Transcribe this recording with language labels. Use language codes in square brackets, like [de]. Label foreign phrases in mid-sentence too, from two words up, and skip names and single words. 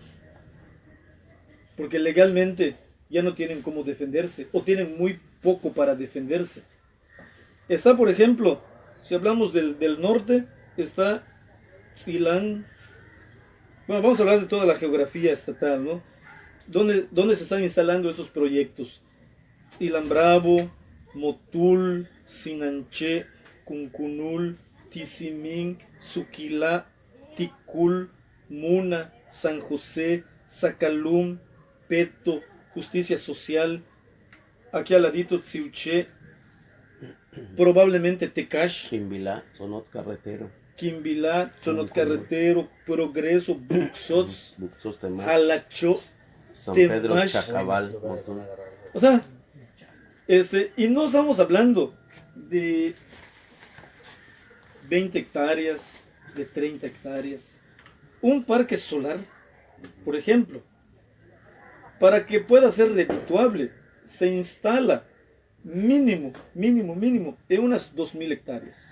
[es] Porque legalmente ya no tienen cómo defenderse o tienen muy poco para defenderse. Está, por ejemplo, si hablamos del norte, está Silán. Bueno, vamos a hablar de toda la geografía estatal, ¿no? ¿Dónde se están instalando esos proyectos? Ilan Bravo, Motul, Sinanché, Cuncunul, Tizimín, Suquilá, Ticul, Muna, San José, Zacalum, Peto, Justicia Social, aquí al ladito Tsiuché, probablemente Tecash, Quimbilá, Sonot Carretero. Quimbilá, Sonot Carretero, Progreso, Buxots, Buxos, Temash, Jalachó, San Pedro, Temash. Chacabal, Motul. O sea, y no estamos hablando de 20 hectáreas, de 30 hectáreas. Un parque solar, por ejemplo, para que pueda ser redituable, se instala mínimo, en unas 2.000 hectáreas.